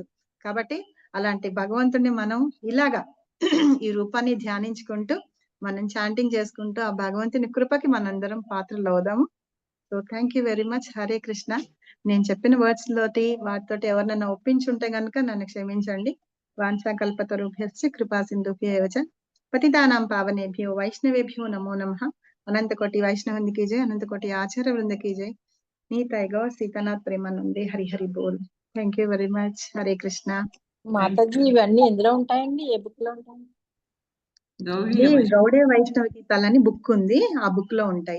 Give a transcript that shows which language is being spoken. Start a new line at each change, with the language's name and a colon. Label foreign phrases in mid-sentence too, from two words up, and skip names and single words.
Telugu: కాబట్టి అలాంటి భగవంతుడిని మనం ఇలాగా ఈ రూపాన్ని ధ్యానించుకుంటూ మనం చాంటింగ్ చేసుకుంటూ ఆ భగవంతుని కృపకి మనందరం పాత్రలు అవుదాము.
English: So thank you very much. హరే కృష్ణ.
Telugu: నేను చెప్పిన వర్డ్స్ లోటి వాటితోటి ఎవరినైనా ఒప్పించుంటే గనుక నన్ను క్షమించండి.
Sanskrit: వాంఛాకల్పతరుభ్యశ్చ కృపా సింధుభ్యో చ పతితానాం పావనేభ్యో వైష్ణవేభ్యో నమో నమః. అనంత కోటి వైష్ణవుని
Hindi: की जय,
Sanskrit: అనంత కోటి ఆచార్య వృంద
Hindi: की जय.
Bangla: নিতাই গৌর সীতানাথ প্রেমানন্দে। হরি হরি বোল.
English: Thank you very much. హరే కృష్ణ.
Telugu: మాతాజీ ఇవన్నీ ఎందులో ఉంటాయండి? ఏ బుక్ లో ఉంటాయి? గౌడే వైష్ణవ గీతాలని బుక్ ఉంది, ఆ బుక్ లో ఉంటాయి.